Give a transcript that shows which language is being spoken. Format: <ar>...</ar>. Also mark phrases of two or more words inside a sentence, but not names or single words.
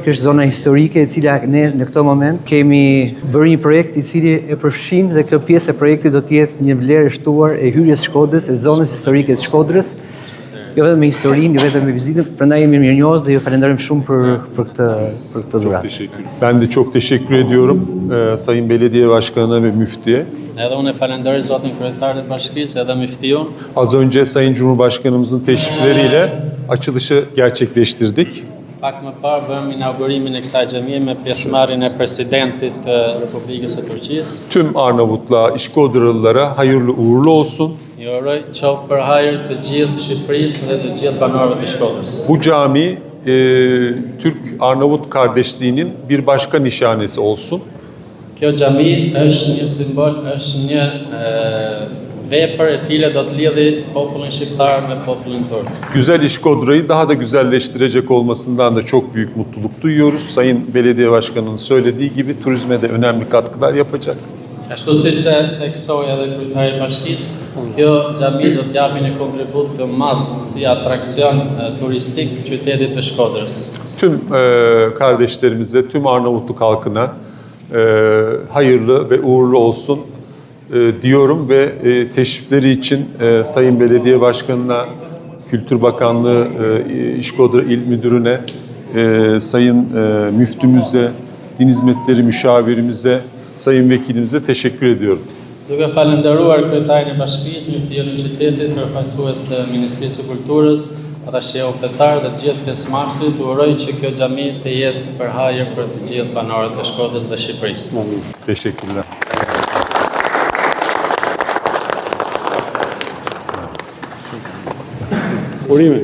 <sq>Kjo është zona historike e cila ne në këtë moment kemi bërë një projekt i cili e përfshin dhe kjo pjesë e projektit do të jetë një vlerë e shtuar e hyrjes Shkodrës, e zonës historike të Shkodrës, jo vetëm me historinë, jo vetëm me vizitën. Prandaj jemi mirënjohës dhe ju falenderojmë shumë për këtë dhuratë.</sq> <tr>Ben de çok teşekkür ediyorum Sayın Belediye Başkanı ve Müftü'ye.</tr> <sq>Edhe unë e falenderoj zotin kryetar të bashkisë edhe myftion.</sq> <tr>Az önce Sayın Cumhurbaşkanımızın teşrifleriyle açılışı gerçekleştirdik.</tr> <sq>Pak më parë bëm inaugurimin e kësaj xhamie me pjesëmarrjen e presidentit të Republikës së Turqisë.</sq> <tr>Tüm Arnavutluğa, İşkodrılılara hayırlı uğurlu olsun.</tr> <sq>Ju uroj qoftë për hajër të gjithë Shqipërisë dhe të gjithë banorëve të Shkodrës.</sq> <tr>Bu cami Türk-Arnavut kardeşliğinin bir başka nişanesi olsun.</tr> <sq>Kjo xhami është një simbol, është një vepër e cila do të lidhi popullin shqiptar me popullin turk.</sq> <tr>Güzel İşkodra'yı daha da güzelleştirecek olmasından da çok büyük mutluluk duyuyoruz. Sayın Belediye Başkanı'nın söylediği gibi turizme de önemli katkılar yapacak.</tr> <sq>Ashtu siç e theksoi edhe kryetari i bashkisë, kjo xhami do të japë një kontribut të madh si atraksion turistik qytetit të Shkodrës.</sq> <tr>Tüm kardeşlerimize, tüm Arnavutluk halkına hayırlı ve uğurlu olsun diyorum ve teşrifleri için Sayın Belediye Başkanı'na, Kültür Bakanlığı, İşkodra İl Müdürü'ne, Sayın Müftümüze, Din Hizmetleri Müşavirimize, Sayın Vekilimize teşekkür ediyorum.</tr> <sq>Duke falenderuar kryetarin e bashkisë, myftion e qytetit, përfaqësues të Ministrisë së Kulturës, ata shehufetar dhe të gjithë pjesëmarrësit, uroj që kjo xhami të jetë për hajër për të gjithë banorët e Shkodrës dhe Shqipërisë.</sq> <tr>Teşekkürler.</tr> <sq>Urime.</sq>